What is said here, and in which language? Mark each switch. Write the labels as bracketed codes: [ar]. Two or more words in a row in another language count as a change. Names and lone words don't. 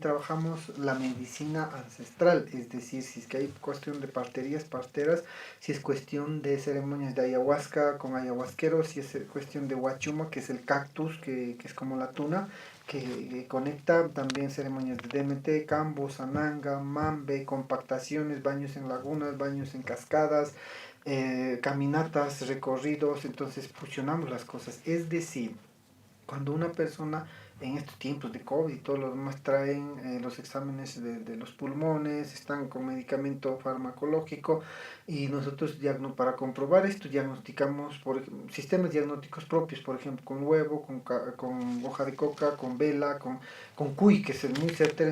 [es] trabajamos la medicina ancestral, es decir, si es que hay cuestión de parteras, si es cuestión de ceremonias de ayahuasca con ayahuasqueros, si es cuestión de huachuma, que es el cactus, que es como la tuna, que conecta, también ceremonias de DMT, cambo, sananga, mambe, compactaciones, baños en lagunas, baños en cascadas, caminatas, recorridos. Entonces fusionamos las cosas, es decir, cuando una persona en estos tiempos de COVID y todo lo demás traen los exámenes de los pulmones, están con medicamento farmacológico y nosotros para comprobar esto diagnosticamos por sistemas diagnósticos propios, por ejemplo con huevo, con hoja de coca, con vela, con cuy, que es el muy certero.